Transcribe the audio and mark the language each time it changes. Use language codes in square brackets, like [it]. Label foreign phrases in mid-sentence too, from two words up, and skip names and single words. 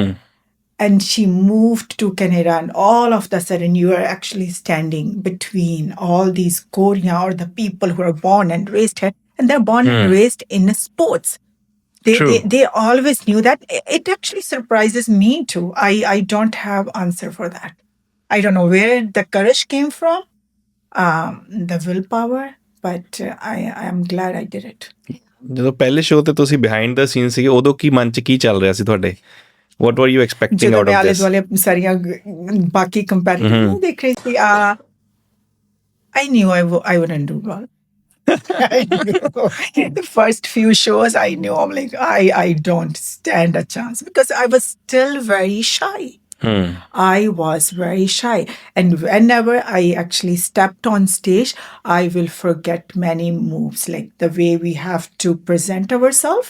[en] And she moved to Canada, and all of a sudden you are actually standing between all these Korean or the people who are born and raised here, and they're born and raised in sports. They always knew that. It actually surprises me too. I don't have answer for that. I don't know where the courage came from, the willpower, but I am glad I did it. [pa] ਜਦੋਂ ਪਹਿਲੇ ਸ਼ੋਅ ਤੇ ਤੁਸੀਂ ਬਿਹਾਈਂਡ ਦਾ ਸੀਨ ਸੀਗੇ, ਉਦੋਂ ਕੀ ਮਨ 'ਚ ਕੀ ਚੱਲ ਰਿਹਾ ਸੀ ਤੁਹਾਡੇ? [en] What were you expecting out of this? [pa] ਵਾਲੇ ਸਾਰੀਆਂ ਬਾਕੀ ਕੰਪੈਰੀਟਿਵ ਨੂੰ ਦੇਖ ਰਹੀ ਸੀ, [en] I knew I wouldn't do well. I knew. The first few shows, I knew. I'm like, I don't stand a chance because I was still very shy. I was very shy. And whenever I actually stepped on stage, I will forget many moves, like the way we have to present ourselves.